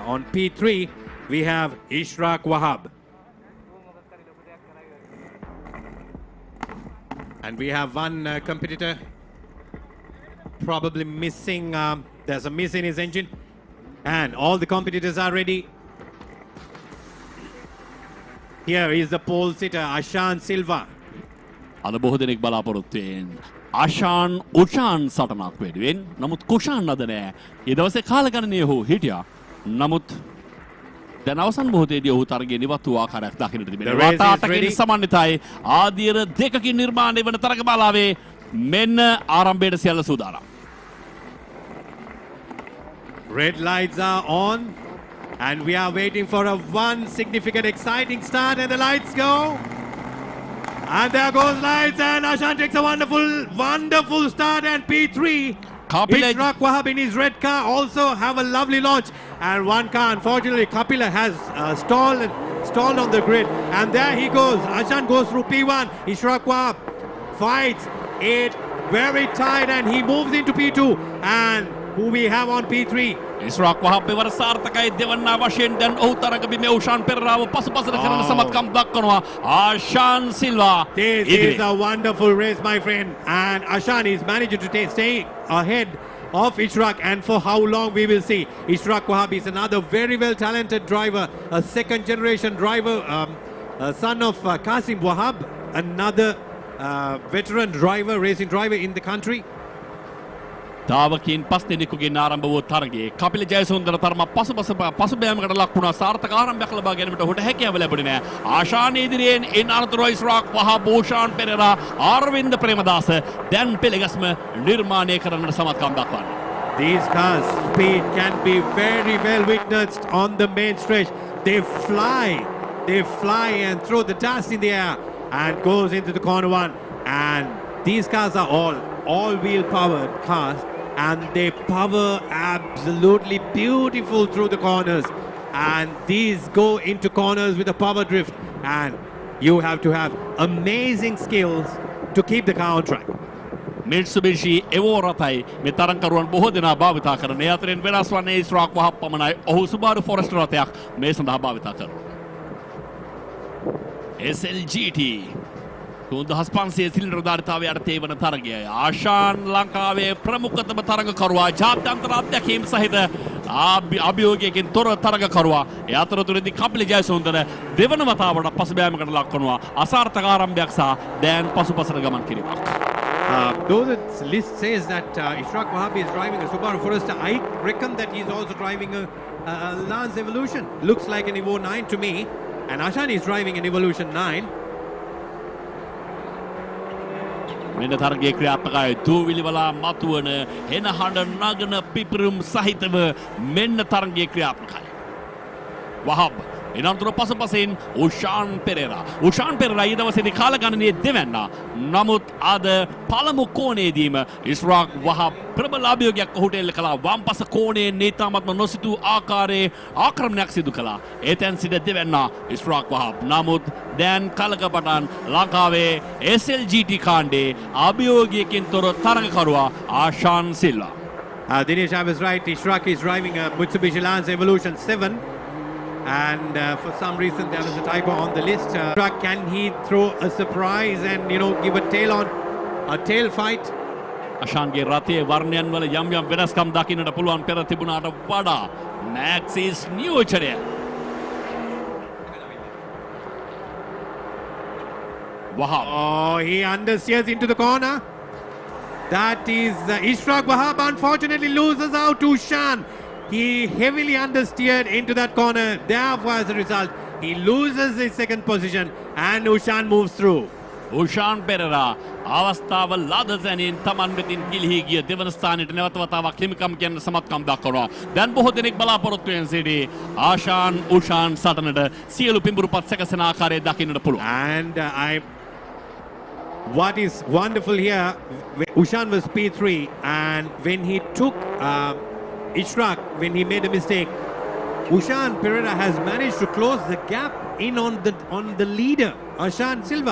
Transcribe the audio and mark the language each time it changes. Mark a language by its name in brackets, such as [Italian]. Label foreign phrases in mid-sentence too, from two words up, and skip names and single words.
[English] On P3, we have Ishraq Wahab. And we have one competitor probably missing. There's a miss in his engine. And all the competitors are ready. Here is the pole sitter, Ashan Silva. [Sinhala] අද බොහෝ දෙනෙක් බලාපොරොත්තුවෙන් ආෂාන් උෂාන් සටනක් වෙනුවෙන් නමුත් කුෂාන් අද නෑ. ඒ දවසේ කාලගණනය ඔහු හිටියා. නමුත් දැන් අවසන් මොහොතේදී ඔහු තරගයේ නිවත් වූ ආකාරයක් දකින්නට තිබෙනවා. රටාටකින් සමන්විතයි ආදියර දෙකකින් නිර්මාණය වන තරගමාලාවේ මෙන්න ආරම්භයට සියල්ල සූදානම්. [English] Red lights are on and we are waiting for a one significant exciting start and the lights go. And there goes lights and Ashan takes a wonderful start and P3. Ishraq Wahab in his red car also have a lovely launch. And one car, unfortunately, Kapila has stalled on the grid. And there he goes. Ashan goes through P1. Ishraq Wahab fights it very tight and he moves into P2. And who we have on P3? [Sinhala] ඉස්රාක් වහබ් මෙවර සාර්ථකයි දෙවන්නා වශයෙන් දැන් ඔහු තරග බිමේ උෂාන් පෙරේරාව පසුපසට කරන සමත්කම් දක්වනවා. ආෂාන් සිල්වා. [English] This is a wonderful race, my friend. And Ashan is managing to stay ahead of Ishraq, and for how long we will see. Ishraq Wahab is another very well talented driver, a second generation driver, a son of Qasim Wahab, another veteran driver, racing driver in the country. [Sinhala] තාවකින් 5 දෙනෙකුගේ ආරම්භ වූ තරගයේ කපිල ජයසුන්දර තරම පසුබෑමකට ලක් වුණා. සාර්ථක ආරම්භයක් ලබා ගැනීමට ඔහුට හැකියාව ලැබුණේ නැහැ. ආශාන් ඉදිරියෙන් එන අනතුරු ඉස්රාක් වහබ් ඕෂාන් පෙරේරා ආරවින්ද ප්‍රේමදාස දැන් පෙළගස්ම නිර්මාණය කරන්නට සමත්කම් දක්වන්නේ. [English] These cars' speed can be very well witnessed on the main stretch. They fly and throw the dust in the air and goes into the corner one. And these cars are all-wheel powered cars, and they power absolutely beautiful through the corners. And these go into corners with a power drift, and you have to have amazing skills to keep the car on track. [Sinhala] Mitsubishi Evo රථයි මේ තරංකරුවන් බොහෝ දෙනා භාවිතා කරන. ඒ අතරින් වෙනස් වන්නේ ඉස්රාක් වහබ් පමණයි. ඔහු Subaru Forester රථයක් මේ සඳහා භාවිතා කරනවා. SLGT 3500 සිලින්ඩර් ධාරිතාවය යටතේ වන තරගය. ආශාන් ලංකාවේ ප්‍රමුඛතම තරගකරුවා ජාත්‍යන්තර අධ්‍යක්ෂකම් සහිත අභියෝගයකින් තොර තරගකරුවා. ඒ අතරතුරදී කපිල ජයසුන්දර දෙවන වතාවට පසුබෑමකට ලක් කරනවා. අසාර්ථක ආරම්භයක් සහ දැන් පසුපසට ගමන් කිරීමක්. [English] Though the list says that Ishraq Wahabi is driving a Subaru Forester, I reckon that he's also driving a Lance Evolution. Looks like an Evo 9 to me. And Ashan is driving an Evolution 9. [Sinhala] මෙන්න තරගයේ ක්‍රියාත්මකයි. දූවිලි වල මතුවන හෙන හඬ නගන පිපිරුම් සහිතව මෙන්න තරගයේ ක්‍රියාත්මකයි. වහබ් එනතුරු පසුපසින් උෂාන් පෙරේරා. උෂාන් පෙරේරා ඊ දවසේදී කාල ගණනයේ දෙවැන්නා. නමුත් අද පළමු කෝණයේදීම ඉස්රාක් වහබ් ප්‍රබල අභියෝගයක් ඔහුට එල්ල කළා. වම් පස කෝණයේ නීතාමත්ම නොසිතූ ආකාරයේ ආක්‍රමණයක් සිදු කළා. එතෙන් සිට දෙවැන්නා ඉස්රාක් වහබ්. නමුත් දැන් කලක පටන් ලංකාවේ SLGT කාණ්ඩේ අභියෝගයකින් තොර තරගකරුවා ආශාන් සිල්වා. [English] Dinesh, I was right. Ishraq is driving a Mitsubishi Lance Evolution 7. And for some reason there was a typo on the list. Can he throw a surprise and give a tail fight? [Sinhala] අශාන්ගේ රථයේ වර්ණයන් වල යම් යම් වෙනස්කම් දකින්නට පුළුවන් පෙර තිබුණාට වඩා මැක්සිස් නියෝජනය. [English] Wahab. Oh, he understeers into the corner. That is Ishraq Wahab unfortunately loses out to Ushan. He heavily understeered into that corner. Therefore, as a result, he loses his second position and Ushan moves through. [Sinhala] උෂාන් පෙරේරා අවස්ථාව ලද සැනින් තමන් වෙතින් ගිලිහි ගිය දෙවන ස්ථානයට නැවත වතාවක් හිමිකම් කියන සමත්කම් දක්වනවා. දැන් බොහෝ දෙනෙක් බලාපොරොත්තු වෙන සිටි ආශාන් උෂාන් සටනට සියලු පිඹුරුපත් සැකසෙන ආකාරය දකින්නට පුළුවන්. [English] And what is wonderful here, Ushan was P3, and when he took Ishraq, when he made a mistake, Ushan Pereira has managed to close the gap in on the leader, Ashan Silva.